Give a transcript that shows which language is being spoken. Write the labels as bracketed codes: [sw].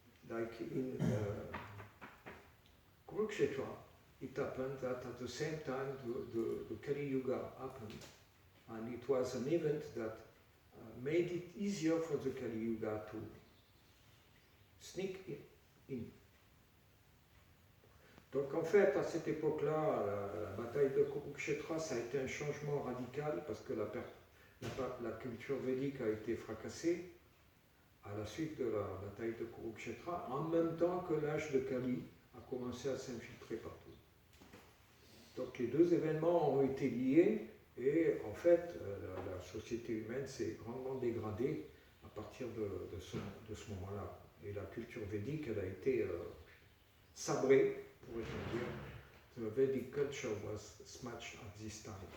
[en] Like in Kurukshetra, it happened that at the same time the Kali Yuga happened, and it was an event that made it easier for the Kali Yuga to sneak in. [fr] Donc en fait, à cette époque-là, la bataille de Kurukshetra, ça a été un changement radical parce que la culture védique a été fracassée à la suite de la bataille de Kurukshetra, en même temps que l'âge de Kali a commencé à s'infiltrer partout. Donc les deux événements ont été liés et en fait la société humaine s'est grandement dégradée à partir de ce moment-là. Et la culture védique, elle a été sabrée, pourrait-on dire. [en] The Vedic culture was smashed at this time.